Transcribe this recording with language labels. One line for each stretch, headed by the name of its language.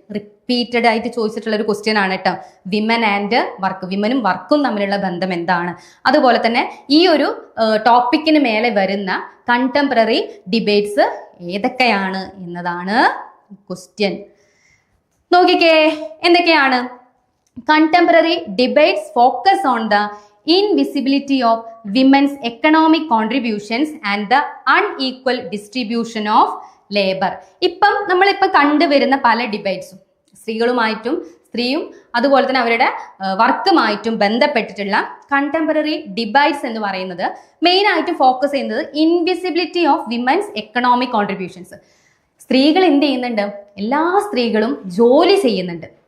Malayalam: Repeated ആയിട്ട് ചോദിച്ചിട്ടുള്ള ഒരു ക്വസ്റ്റ്യൻ ആണ് കേട്ടോ. വിമൻ ആൻഡ് വർക്ക്, വിമനും വർക്കും തമ്മിലുള്ള ബന്ധം എന്താണ്? അതുപോലെ തന്നെ ഈ ഒരു ടോപ്പിക്കിന് മേലെ വരുന്ന കണ്ടംപററി ഡിബേറ്റ്സ് ഏതൊക്കെയാണ് എന്നതാണ് ക്വസ്റ്റ്യൻ. നോക്കിക്കേ എന്തൊക്കെയാണ്.
English: Contemporary debates focus on the invisibility of women's economic contributions and the unequal distribution of labor.
Malayalam: ഇപ്പം നമ്മളിപ്പോൾ കണ്ടുവരുന്ന പല ഡിബേറ്റ്സും സ്ത്രീയും അതുപോലെ തന്നെ അവരുടെ വർക്കുമായിട്ടും ബന്ധപ്പെട്ടിട്ടുള്ള കണ്ടംപററി ഡിബേറ്റ്സ് എന്ന് പറയുന്നത് മെയിൻ ആയിട്ട് ഫോക്കസ് ചെയ്യുന്നത്
English: Invisibility of women's economic contributions.
Malayalam: സ്ത്രീകൾ എന്ത് ചെയ്യുന്നുണ്ട്? എല്ലാ സ്ത്രീകളും ജോലി ചെയ്യുന്നുണ്ട്.